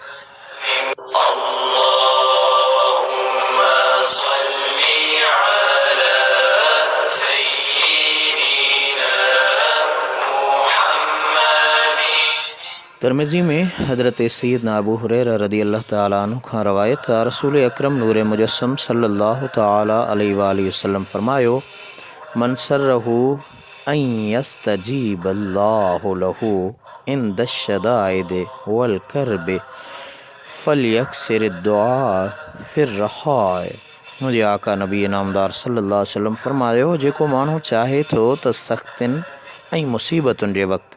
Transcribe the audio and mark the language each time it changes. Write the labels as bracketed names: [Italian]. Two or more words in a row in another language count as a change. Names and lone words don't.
[Sindhi] तिरमिज़ी में हज़रत सैयदना अबू हुरैरा [Arabic] رضي الله تعالى [Sindhi] अन्हु खां रवायत आहे, रसूल अकरम नूर मुजस्सम [Arabic] صلى الله تعالى عليه وسلم [Sindhi] फरमायो, [Arabic] من سره أن يستجيب الله له عند الشدائد والكرب فليكثر الدعاء في الرخاء. [Sindhi] मुंहिंजे आका नबी नामदार [Arabic] صلى الله عليه وسلم [Sindhi] फरमायो, जेको माण्हू चाहे थो त सख़्तियुनि ऐं मुसीबतुनि जे वक़्तु